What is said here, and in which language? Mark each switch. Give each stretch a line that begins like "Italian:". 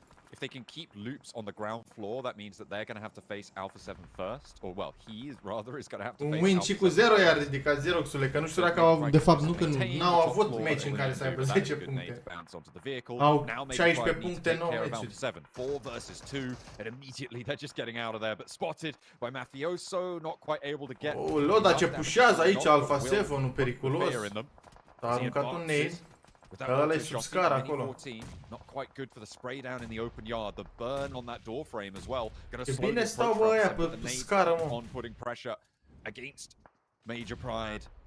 English: If they can keep Loops on the ground floor, that means that they're going to have to face Alpha 7 first, or well, he is rather is going to have to face
Romanian: un win și cu 0 i-a ridicat Xeroxule, că nu știu dacă au, de fapt nu, că n-au avut meci în care să aibă 10 puncte. Au 16 puncte, 9 meciuri.
English: 4 versus 2, and immediately they're just getting out of there, but spotted by Mafioso, not quite able to get.
Romanian: Oh, Loda ce pușează aici Alpha 7, un periculos. A aruncat un nade. Ăla e sub scară acolo.
English: Not quite good for the spray down in the open yard. The burn on that door frame as well.
Romanian: E bine stau bă aia pe scară, mă.
English: On putting pressure against Major Pride.